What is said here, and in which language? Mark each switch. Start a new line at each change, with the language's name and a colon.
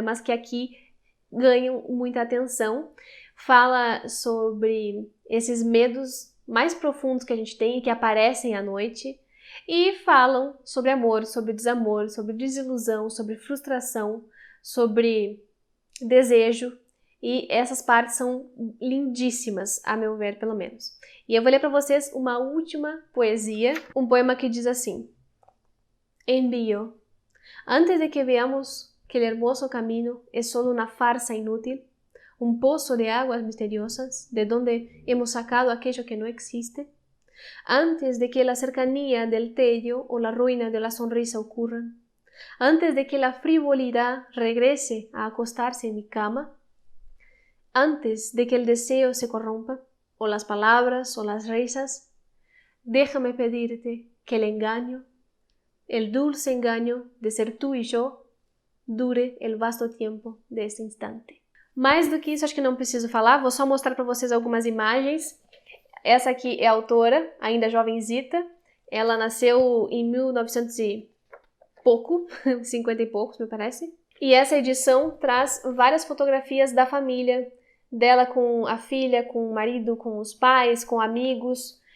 Portuguese: Mas que aqui ganham muita atenção. Fala sobre esses medos mais profundos que a gente tem e que aparecem à noite, e falam sobre amor, sobre desamor, sobre desilusão, sobre frustração, sobre desejo, e essas partes são lindíssimas, a meu ver, pelo menos. E eu vou ler para vocês uma última poesia, um poema que diz assim: Envío.
Spanish: Antes de que veamos que el hermoso camino es solo una farsa inútil, un pozo de aguas misteriosas, de donde hemos sacado aquello que no existe, antes de que la cercanía del tedio o la ruina de la sonrisa ocurran, antes de que la frivolidad regrese a acostarse en mi cama, antes de que el deseo se corrompa, o las palabras o las risas, déjame pedirte que el dulce engaño de ser tú y yo, dure el vasto tiempo de este instante.
Portuguese: Mais do que isso, acho que não preciso falar, vou só mostrar para vocês algumas imagens. Essa aqui é a autora, ainda jovenzita, ela nasceu em 1900 e pouco, 50 e poucos, me parece. E essa edição traz várias fotografias da família, dela com a filha, com o marido, com os pais, com amigos.